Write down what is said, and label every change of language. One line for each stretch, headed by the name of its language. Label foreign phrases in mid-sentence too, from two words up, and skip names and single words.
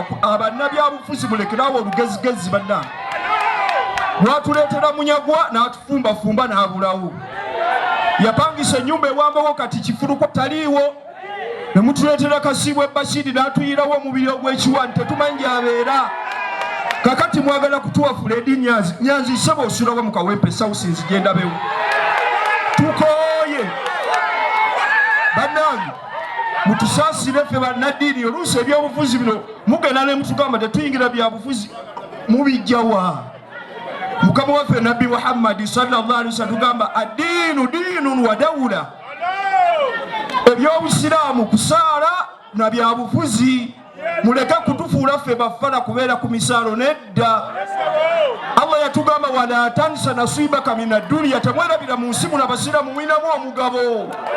Ganda: abannabyabufuzi mulekerawo olugezigezi bannanga lwatuleetera munyagwa n'atufumbafumba n'abulawo yapangisa ennyumba ewambawo kati kifuluko taliiwo ne mutuleetera Kasiibwe Bashiri n'atuyirawo omubiri ogw'ekiwani tetumanyi abeera kakati mwagala kutuwa Fredi Nyanzi sebo osulawo mu Kawempe South nzigenda bewo tukooye bannange mutusaasire ffe bannaddiini oluusi ebyobufuzi bino mugenda ne mutugamba tetuyingira byabufuzi mubijjawa mukama waffe nabbi Muhammad
Arabic: صلى الله عليه وسلم
Ganda: tugamba
Arabic: الدين دين ودولة,
Ganda: ebyobusiraamu kusaala na byabufuzi. Muleke kutufuula ffe bafala kubeera ku misaalo nedda. Allah yatugamba
Arabic: ولا تنس نصيبك من الدنيا,
Ganda: temwerabira mu nsi muno abasiraamu mwinamu omugabo.